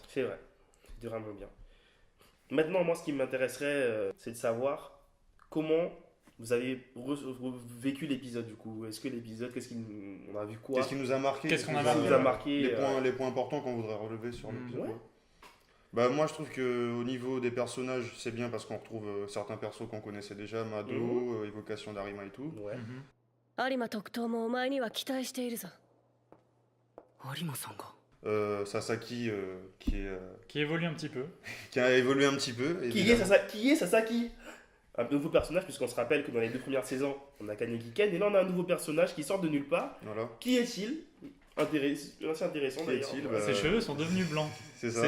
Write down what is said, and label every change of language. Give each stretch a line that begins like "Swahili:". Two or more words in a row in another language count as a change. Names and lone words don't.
French: C'est vrai, c'était vraiment bien. Maintenant, moi, ce qui m'intéresserait, c'est de savoir comment vous avez vécu l'épisode, du coup. Est-ce que l'épisode, on a vu quoi? Qu'est-ce qui nous a marqué? Qu'est-ce qu'on a Qu'est-ce qui marqué? vous a marqué? Les points importants qu'on voudrait relever sur l'épisode. Ouais. Ouais. Bah, moi, je trouve qu'au niveau des personnages, c'est bien parce qu'on retrouve certains persos qu'on connaissait déjà, Mado, évocation d'Arima et tout. Ouais.
Japanese: 有馬特等もお前には期待しているぞ。有馬さんが Sasaki
French: Qui évolue un petit peu. qui a évolué un petit peu. Qui est Sasaki? Un nouveau personnage, puisqu'on se rappelle que dans les deux premières saisons, on a Kaneki Ken, et là on a un nouveau personnage qui sort de nulle part. Voilà, Qui est-il? C'est intéressant Qui d'ailleurs. est-il? Ouais. Bah, Ses cheveux sont devenus blancs. c'est ça.